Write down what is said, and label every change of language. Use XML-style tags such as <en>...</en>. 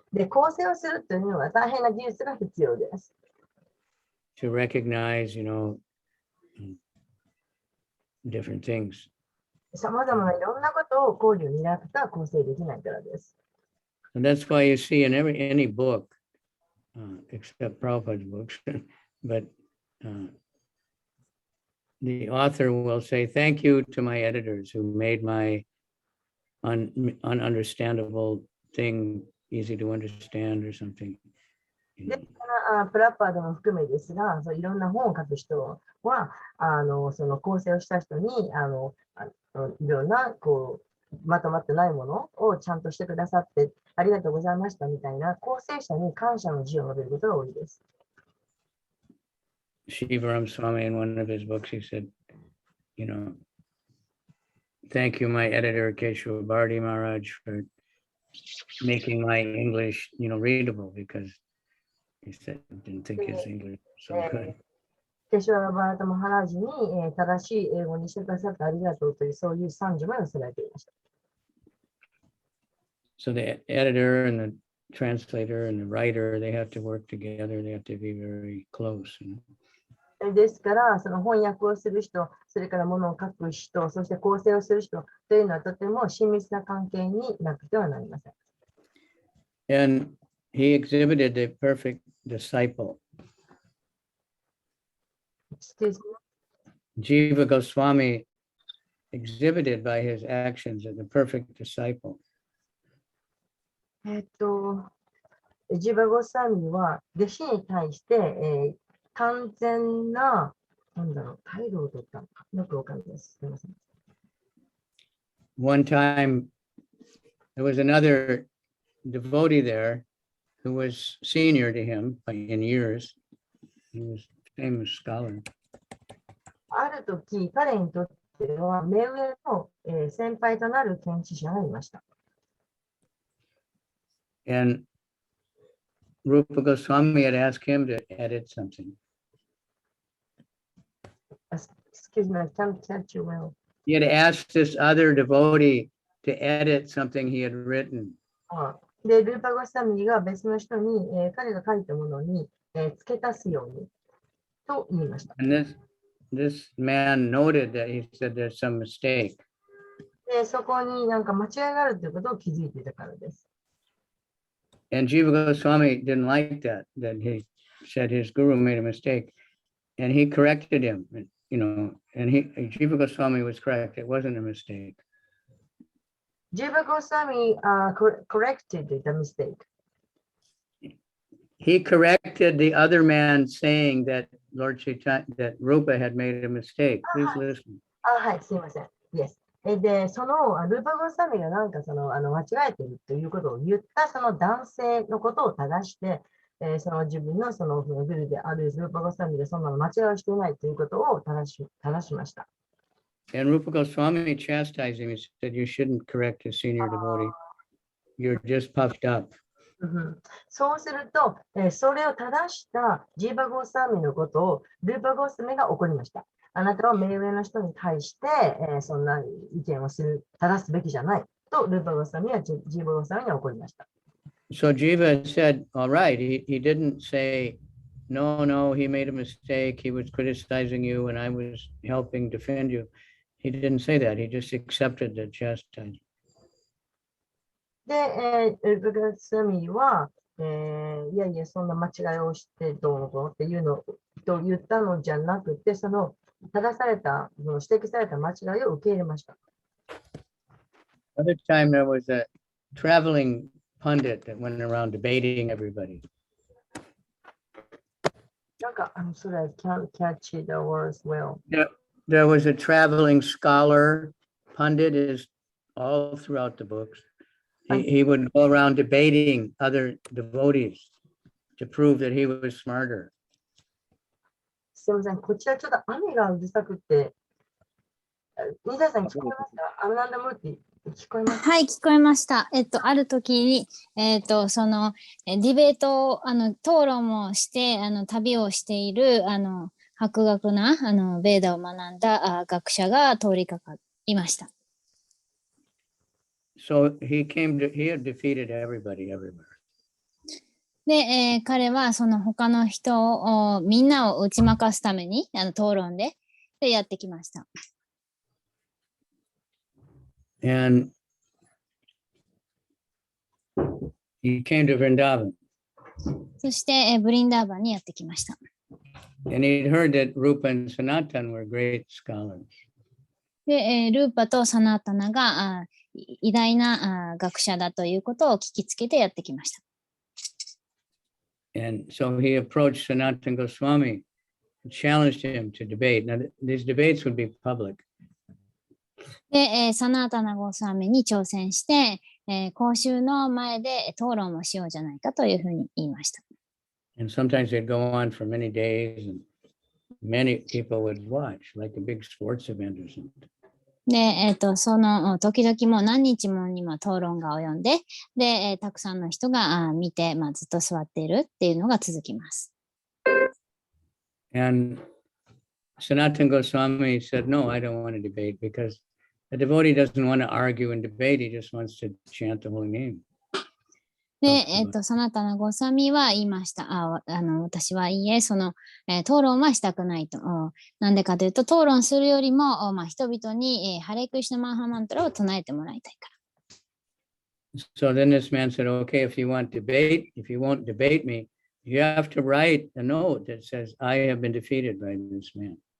<ja>で、構成をするというのは大変な技術が必要です。</ja> <en>To recognize, different things.</en> <ja>さまざまないろんなことを考慮になくては構成できないからです。</ja> <en>And that's why you see in any book, except Prabhupada's books, but the author will say, thank you to my editors who made my ununderstandable thing easy to understand or something.</en> <ja>で、プラッパーでも含めですが、いろんな本を書く人は、その構成をした人に、いろんなまとまってないものをちゃんとしてくださって、ありがとうございましたみたいな構成者に感謝の字を述べることが多いです。</ja> <en>Shivaram Swami, in one of his books, he said, thank you, my editor, Keshava Bharti Maharaj, for making my English, readable, because he said he didn't think his English was so good.</en> <ja>ケシュワラ・バラタ・マハラージに、正しい英語にしてくださってありがとうという、そういう賛辞も寄せられていました。</ja> <en>So the editor and the translator and the writer, they have to work together. They have to be very close.</en> <ja>ですから、その翻訳をする人、それから物を書く人、そして構成をする人というのはとても親密な関係になくてはなりません。</ja> <en>And he exhibited the perfect disciple. Jiva Goswami exhibited by his actions as the perfect disciple.</en> <ja>ジバゴサミは弟子に対して、完全な、態度を取ったのか、よくわかんないです。すみません。</ja> <en>One time, there was another devotee there who was senior to him in years. He was a famous scholar.</en> <ja>ある時、彼にとっては目上の、先輩となる研究者がいました。</ja> <en>And Rupa Goswami had asked him to edit something. Excuse me, I can't catch you well. He had asked this other devotee to edit something he had written.</en> <ja>で、ルーパ・ゴスタミが別の人に、彼が書いたものに、付け足すようにと言いました。</ja> <en>And this man noted that he said there's some mistake.</en> <ja>で、そこになんか間違いがあるということを気づいていたからです。</ja> <en>And Jiva Goswami didn't like that he said his guru made a mistake. And he corrected him, and Jiva Goswami was correct. It wasn't a mistake. Jiva Goswami corrected the mistake. He corrected the other man saying that that Rupa had made a mistake. Please listen.</en> <ja>はい、すいません。</ja> <en>Yes.</en> <ja>で、そのルーパ・ゴスタミがなんか間違えているということを言ったその男性のことを正して、その自分のそのグルであるルーパ・ゴスタミがそんなの間違いをしていないということを正しました。</ja> <en>And Rupa Goswami chastised him. He said, you shouldn't correct a senior devotee you're just puffed up.</en> <ja>そうすると、それを正したジーバゴーサーミのことをルーパゴーサミが怒りました。あなたは目上の人に対して、そんな意見を正すべきじゃないとルーパゴーサミはジーバゴーサミに怒りました。</ja> <en>So Jiva said, all right, he didn't say, no, he made a mistake. He was criticizing you and I was helping defend you. He didn't say that. He just accepted the chastisement.</en> <ja>で、ルーパゴーサミは、いやいや、そんな間違いをしてどうのこうのっていうのと言ったのじゃなくて、その正された、指摘された間違いを受け入れました。</ja> <en>Another time there was a traveling pundit that went around debating everybody.</en> <ja>なんか、それ</ja> <en>I can't catch the words well. There was a traveling scholar. Pundit is all throughout the books. He would go around debating other devotees to prove that he was smarter.</en> <ja>すみません、こちらちょっと雨がうるさくて、水谷さん聞こえますか？アムランダムーティ聞こえますか？はい、聞こえました。ある時に、そのディベートを、討論をして、旅をしている、博学な、ベーダを学んだ学者が通りかかりました。</ja> <en>So he had defeated everybody everywhere.</en> <ja>で、彼はその他の人を、みんなを打ち負かすために、討論でやってきました。</ja> <en>And he came to Vrindavan.</en> <ja>そして、ブリンダーバンにやってきました。</ja> <en>And he'd heard that Rupa and Sanatan were great scholars.</en> <ja>で、ルーパとサナータナが偉大な学者だということを聞きつけてやってきました。</ja> <en>And so he approached Sanatana Goswami and challenged him to debate. Now, these debates would be public.</en> <ja>で、サナータナゴスワミに挑戦して、公衆の前で討論をしようじゃないかというふうに言いました。</ja> <en>And sometimes they'd go on for many days and many people would watch, like a big sports event or something.</en> <ja>で、その時々もう何日もにも討論が及んで、で、たくさんの人が見て、ずっと座っているっていうのが続きます。</ja> <en>And Sanatana Goswami said, no, I don't want to debate because a devotee doesn't want to argue and debate. He just wants to chant the holy name.</en> <ja>で、サナタナゴサミは言いました。私はいいえ、その、討論はしたくないと。なんでかというと、討論するよりも、人々に、ハレクリシュナマンハマントラを唱えてもらいたいから。</ja> <en>So then this man said, okay, if you want debate, if you won't debate me, you have to write a note that says, I have been defeated by this man.</en>